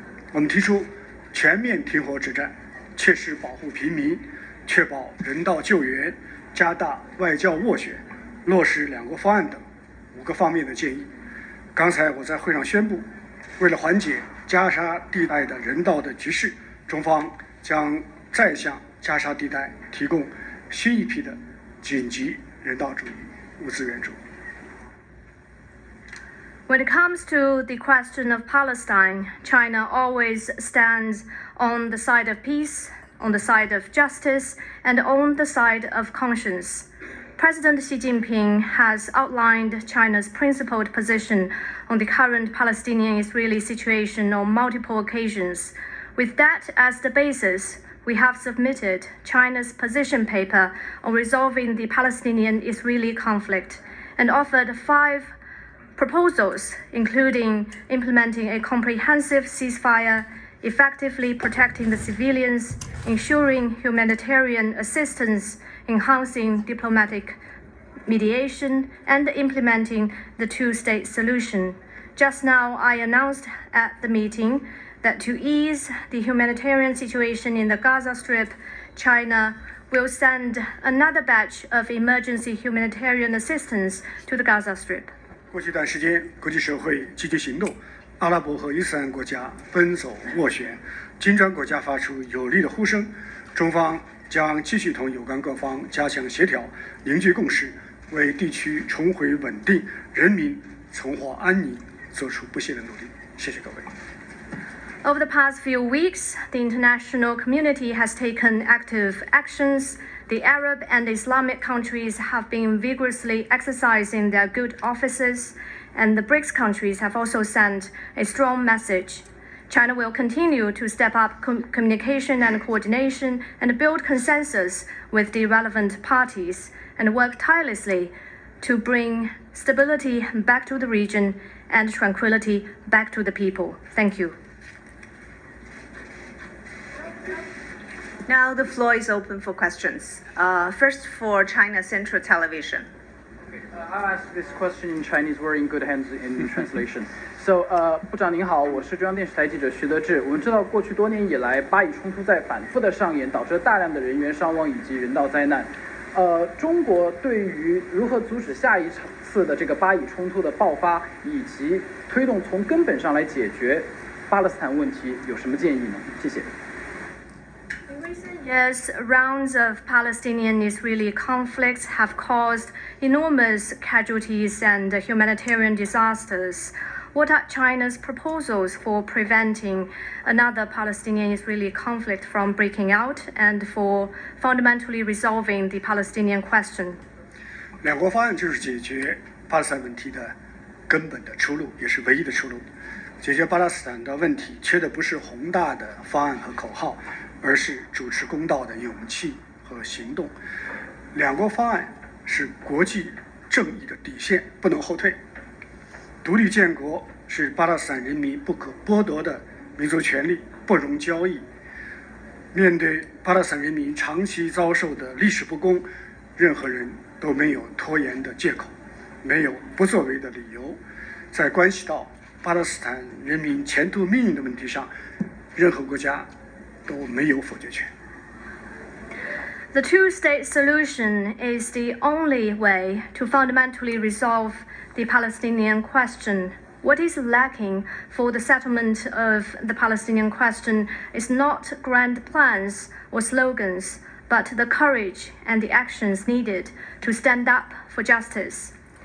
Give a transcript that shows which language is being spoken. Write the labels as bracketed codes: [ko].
[zh] 我们提出全面停火止战，切实保护平民，确保人道救援，加大外交斡旋，落实两国方案等5个方面的建议。刚才我在会上宣布，为了缓解加沙地带的人道的局势，中方将再向加沙地带提供新一批的紧急人道主义物资援助。 [en] When it comes to the question of Palestine, China always stands on the side of peace, on the side of justice, and on the side of conscience. President Xi Jinping has outlined China's principled position on the current Palestinian-Israeli situation on multiple occasions. With that as the basis, we have submitted China's position paper on resolving the Palestinian-Israeli conflict and offered 5 proposals, including implementing a comprehensive ceasefire, effectively protecting the civilians, ensuring humanitarian assistance, enhancing diplomatic mediation, and implementing the two-state solution. Just now, I announced at the meeting that to ease the humanitarian situation in the Gaza Strip, China will send another batch of emergency humanitarian assistance to the Gaza Strip. [zh] 过去一段时间，国际社会积极行动，阿拉伯和伊斯兰国家奔走斡旋，金砖国家发出有力的呼声。中方将继续同有关各方加强协调，凝聚共识，为地区重回稳定、人民重获安宁做出不懈的努力。谢谢各位。 [en] Over the past few weeks, the international community has taken active actions. The Arab and Islamic countries have been vigorously exercising their good offices, and the BRICS countries have also sent a strong message. China will continue to step up communication and coordination and build consensus with the relevant parties and work tirelessly to bring stability back to the region and tranquility back to the people. Thank you. Now the floor is open for questions. First for China Central Television. I'll ask this question in Chinese. We're in good hands in translation. [zh] So, 部长您好，我是中央电视台记者徐德志。我们知道，过去多年以来，巴以冲突在反复的上演，导致大量的人员伤亡以及人道灾难。中国对于如何阻止下一次的这个巴以冲突的爆发，以及推动从根本上来解决巴勒斯坦问题，有什么建议呢？谢谢。 [en] In recent Yes, rounds of Palestinian-Israeli conflicts have caused enormous casualties and humanitarian disasters. What are China's proposals for preventing another Palestinian-Israeli conflict from breaking out and for fundamentally resolving the Palestinian question? [zh] 两国方案就是解决巴勒斯坦问题的根本的出路，也是唯一的出路。解决巴勒斯坦的问题，缺的不是宏大的方案和口号，而是主持公道的勇气和行动。两国方案是国际正义的底线，不能后退。独立建国是巴勒斯坦人民不可剥夺的民族权利，不容交易。面对巴勒斯坦人民长期遭受的历史不公，任何人都没有拖延的借口，没有不作为的理由。在关系到巴勒斯坦人民前途命运的问题上，任何国家都没有否决权。 [en] The two-state solution is the only way to fundamentally resolve the Palestinian question. What is lacking for the settlement of the Palestinian question is not grand plans or slogans, but the courage and the actions needed to stand up for justice.